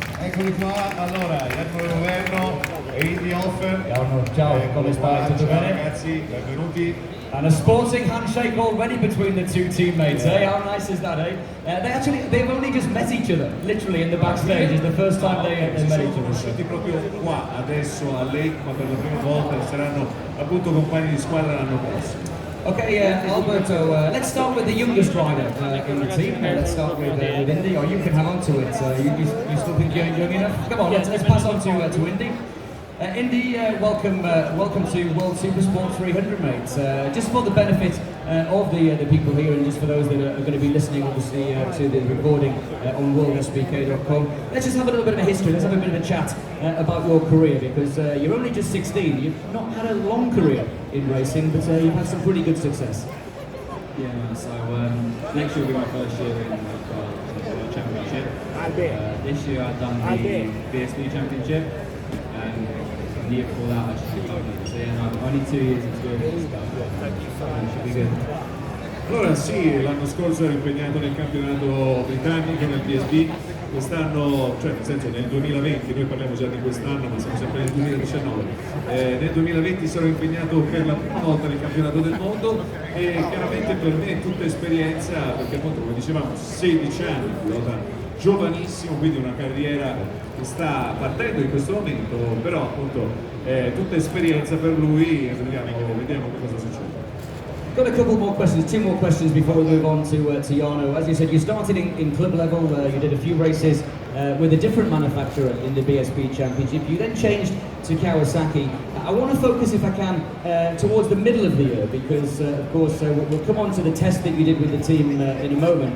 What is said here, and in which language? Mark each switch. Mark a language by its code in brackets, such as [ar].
[it] Eccoli qua, allora, Jarno Ioverno e Indy Offer. Jarno, ciao, come stai? Tutto bene? Ragazzi, benvenuti. [en] And a sporting handshake already between the 2 teammates, eh? How nice is that, eh? They've only just met each other, literally in the backstage. It's the first time they met each other. [it] Sono conosciuti proprio qua, adesso all'eicma per la prima volta e saranno appunto compagni di squadra l'anno prossimo. [en] Okay, Alberto, let's start with the youngest rider in the team. Let's start with Indy, or you can have on to it. You still think you're young enough? Come on, let's pass on to Indy. Indy, welcome to World Supersport 300, mates. Just for the benefit of the people here and just for those that are going to be listening, obviously, to the recording on worldsbk.com, let's just have a little bit of a history, let's have a bit of a chat about your career, because you're only just 16. You've not had a long career in racing, but you've had some pretty good success. Yeah, so next year will be my first year in the World Championship. This year I've done the BSB Championship, and the year before that I just did London. So yeah, I've 22 years experience stuff. Should be good. [it] Allora sì, l'anno scorso ero impegnato nel campionato britannico, nel PSB, quest'anno, cioè nel senso nel 2020, noi parliamo già di quest'anno ma siamo sempre nel 2019, nel 2020 sarò impegnato per la prima volta nel campionato del mondo e chiaramente per me è tutta esperienza, perché appunto come dicevamo 16 anni, pilota giovanissimo, quindi una carriera che sta partendo in questo momento, però appunto è tutta esperienza per lui e vediamo che cosa succede. [en] Got a couple more questions, two more questions before we move on to Jarno. As you said, you started in club level, you did a few races with a different manufacturer in the BSB Championship. You then changed to Kawasaki. I want to focus, if I can, towards the middle of the year because, of course, we'll come on to the test that you did with the team in a moment.